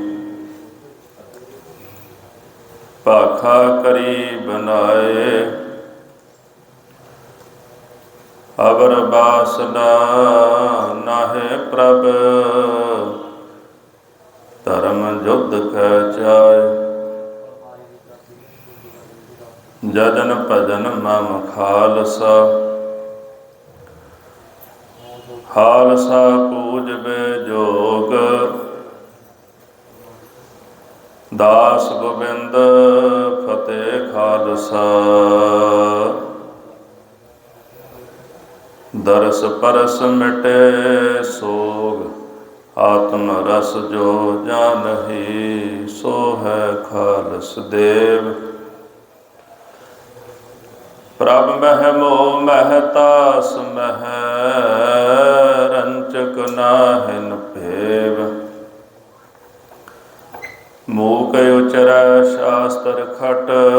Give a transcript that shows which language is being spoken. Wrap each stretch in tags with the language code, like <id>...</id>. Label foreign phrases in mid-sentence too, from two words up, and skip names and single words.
<bra>भाखा करी बनाए, अवर बासना नाहे प्रभ। धर्म युद्ध कै चाय, जजन भजन मम खालसा। खालसा पूजबे जोग, दास गोबिंद फतेह खालसा। दरस परस मिटे सोग, आत्म रस जो जानही। सो है खालस देव, प्रभ मह मोह महतास मह। रंचक नाहिन भेव, मूक उचरै शास्त्र खट।</bra>